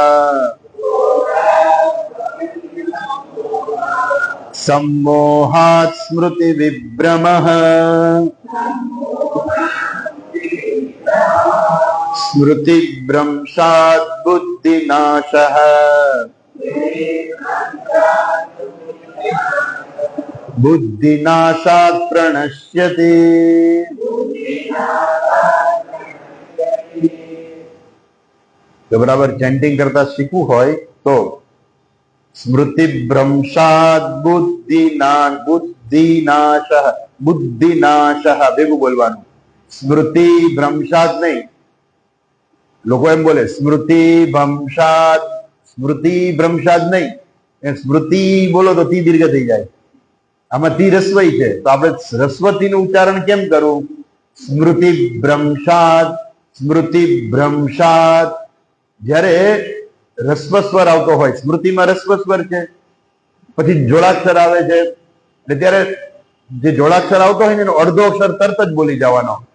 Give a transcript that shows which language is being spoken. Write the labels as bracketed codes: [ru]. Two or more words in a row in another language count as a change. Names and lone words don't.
[sa] सम्मोहात् स्मृतिविभ्रमः स्मृतिभ्रंशात् बुद्धिनाशः बुद्धिनाशात् प्रणश्यति। [gu] તો બરાબર ચેંટિંગ કરતા શીખવું હોય તો [sa] स्मृतिभ्रंशात् बुद्धिनाशः बुद्धिनाशः [gu] ભેગું બોલવાનું। સ્મૃતિભ્રંશાત્ નહીં, લોકો એમ બોલે સ્મૃતિભ્રંશાત્ નહીં, સ્મૃતિ બોલો તો તી દીર્ઘ થઈ જાય। આમાં તી રસ્વઈ છે તો આપણે રસ્વતીનું ઉચ્ચારણ કેમ કરવું? સ્મૃતિભ્રંશાत् જ્યારે રસ્વ સ્વર આવતો હોય, સ્મૃતિમાં રસ્વ સ્વર છે, પછી જોડાક્ષર આવે છે, એટલે ત્યારે જે જોડાક્ષર આવતો હોય ને એનો અડધો અક્ષર તરત જ બોલી જવાનો।